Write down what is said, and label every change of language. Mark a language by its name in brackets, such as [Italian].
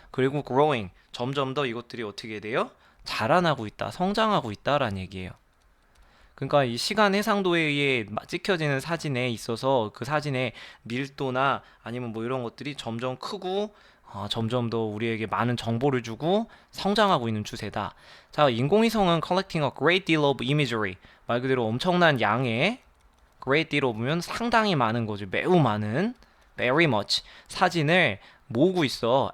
[Korean] 그리고 growing, 점점 더 이것들이 어떻게 돼요? 자라나고 있다, 성장하고 있다라는 얘기예요. 그러니까 이 시간 해상도에 의해 찍혀지는 사진에 있어서 그 사진의 밀도나 아니면 뭐 이런 것들이 점점 크고 점점 더 우리에게 많은 정보를 주고 성장하고 있는 추세다. 자, 인공위성은 [English] collecting a great deal of imagery. [Korean] 말 그대로 엄청난 양의 [English] great deal of [Korean] 면 상당히 많은 거죠. 매우 많은 [English] very much [Korean] 사진을 모으고 있어.